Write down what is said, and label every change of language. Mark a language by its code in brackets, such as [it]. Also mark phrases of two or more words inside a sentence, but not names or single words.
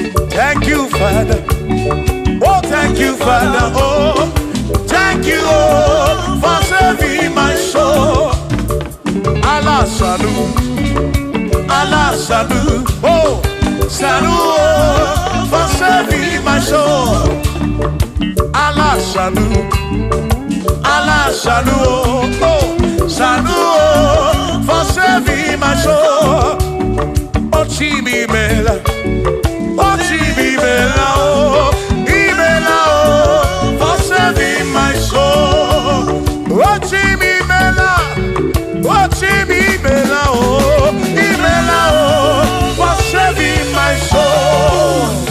[en] Thank you, Father. Oh, thank you, Father. Oh, thank you, oh, for saving my soul. Allah Sadu. Allah Sadu. Oh, Sadu, oh, for saving my soul. Allah Sadu. Allah Sadu, oh, oh, Sadu, oh, for saving my soul. [ig] Oh, Chimimela. Oh, Chimimela, oh, Imela, [en] oh, for saving my soul. [ig] Oh, Chimimela. Oh, Chimimela, oh, Imela, [en] oh, for saving my soul.